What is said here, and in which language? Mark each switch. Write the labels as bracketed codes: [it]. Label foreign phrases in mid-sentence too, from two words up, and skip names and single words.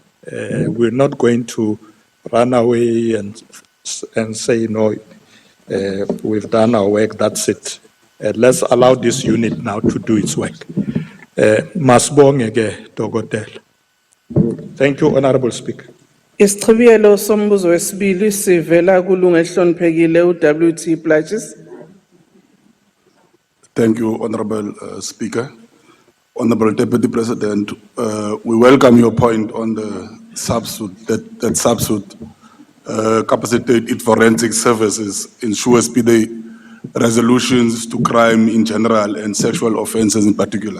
[en] We're not going to run away and say, no, we've done our work, that's it. Let's allow this unit now to do its work. [zu] Masbongeke Dokotela. [en] Thank you, Honorable Speaker. [zu] Isichibiyelo sombuzo wesibili sivela kulunga elihloniphekile uWT Plaatjes. [en] Thank you, Honorable Speaker. Honorable Deputy President, we welcome your point on the subsuit, that subsuit capacitate its forensic services ensure speedy resolutions to crime in general and sexual offenses in particular.